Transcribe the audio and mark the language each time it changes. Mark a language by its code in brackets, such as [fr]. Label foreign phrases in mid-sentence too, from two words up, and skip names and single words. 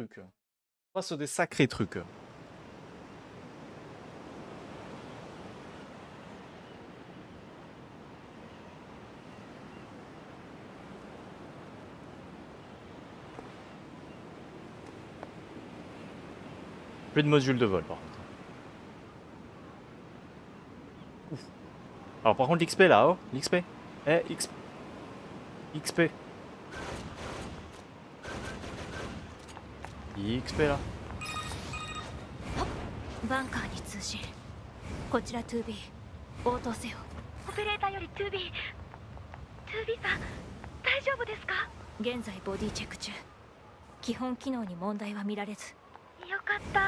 [fr] Se passe des sacrés trucs. Plus de module de vol par contre. Ouf. Alors par contre l'XP là, oh, l'XP. Eh, XP. XP là. [ja] バンカーに通信。こちら 2B 応答せよ。オペレーターより 2B さん大丈夫ですか？現在ボディチェック中。基本機能に問題は見られず。よかった。